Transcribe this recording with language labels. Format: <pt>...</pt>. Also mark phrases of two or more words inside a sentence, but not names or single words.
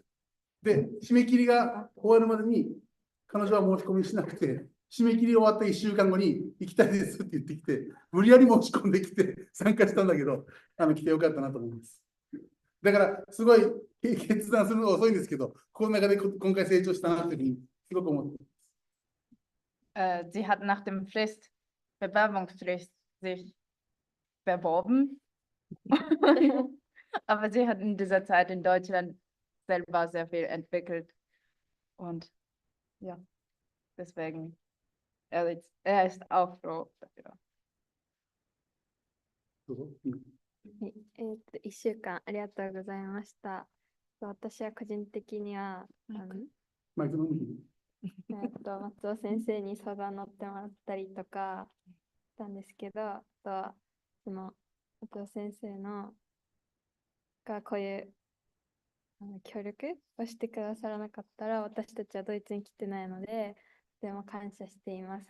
<ja>で、締め切りが終わるまでに、彼女は申し込みしなくて、締め切り終わった1週間後に行きたいですって言ってきて、無理やり申し込んできて参加したんだけど、来てよかったなと思います。だから、すごい決断するのが遅いんですけど、この中で今回成長したなというふうにすごく思っています。</ja> <de>Sie hat nach dem Bewerbungsfrist sich beworben, aber sie hat in dieser Zeit in Deutschland selber sehr viel entwickelt und ja, deswegen, er ist auch froh dafür.</de> <ja>1 週間ありがとうございました。私は個人的には、松尾先生に相談乗ってもらったりとかしたんですけど、あとはその松尾先生がこういう協力をしてくださらなかったら、私たちはドイツに来てないので、とても感謝しています。</ja>